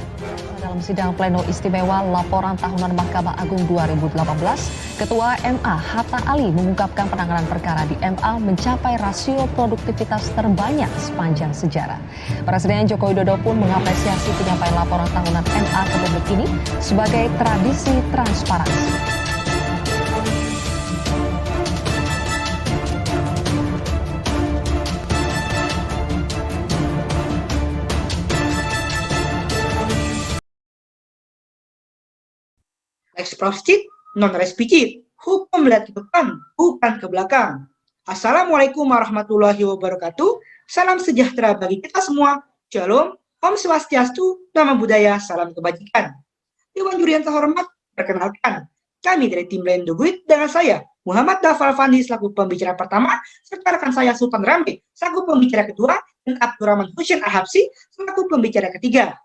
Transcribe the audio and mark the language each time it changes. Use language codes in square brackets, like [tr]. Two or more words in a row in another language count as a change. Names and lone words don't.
[id] Dalam sidang pleno istimewa laporan tahunan Mahkamah Agung 2018, Ketua MA Hatta Ali mengungkapkan penanganan perkara di MA mencapai rasio produktivitas terbanyak sepanjang sejarah. Presiden Joko Widodo pun mengapresiasi penyampaian laporan tahunan MA ke publik ini sebagai tradisi transparansi. [la] Eksprostit, non respicit. [id] Hukum melihat ke depan, bukan ke belakang. [ar] السلام عليكم ورحمة الله وبركاته. [id] Salam sejahtera bagi kita semua. Shalom, Om Swastiastu, Namo Buddhaya, salam kebajikan. Dewan Juri yang terhormat, perkenalkan. Kami dari tim Lendoguit dengan saya, Muhammad Dafal Fandi selaku pembicara pertama, serta rekan saya Sultan Rambe selaku pembicara kedua, dan Abdurrahman Hussein Al-Habsyi selaku pembicara ketiga.